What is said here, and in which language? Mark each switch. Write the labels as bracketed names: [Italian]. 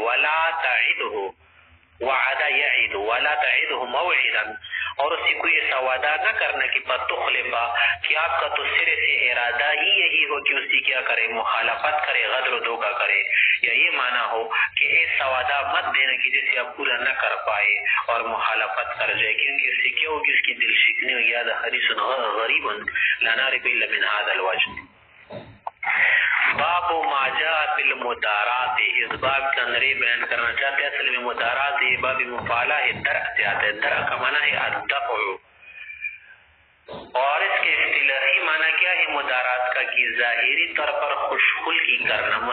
[Arabic] ولا تعدوا وعد يعد ولا تعده موعدا, [Urdu] اور اس سے کوئی ایسا وعدہ نہ کرنا کہ فتخلفا کہ آپ کا تو سرے سے ارادہ ہی یہی ہو کہ اس کی کیا کرے, مخالفت کرے, غدر و دھوکہ کرے, یا یہ معنی ہو کہ ایسا وعدہ مت دینا کہ جسے آپ پورا نہ کر پائے اور مخالفت کر جائے, کیونکہ اس سے کیا ہوگی اس کی دل شکنی ہوگی. [Arabic] هذا حدیث غریب لا نعرف الا من هذا الوجه. باب ما جاء فی المدارات, [Urdu] اس باب کا نری بیان کرنا چاہتے ہیں. اصل میں مدارات یہ باب مفعلہ ہے, درء سے آتا ہے. درء کا معنی ہے الدفع, اور اس کے اصطلاحی معنی کیا ہے مدارات کا کہ ظاہری طور پر خوشخلقی کرنا.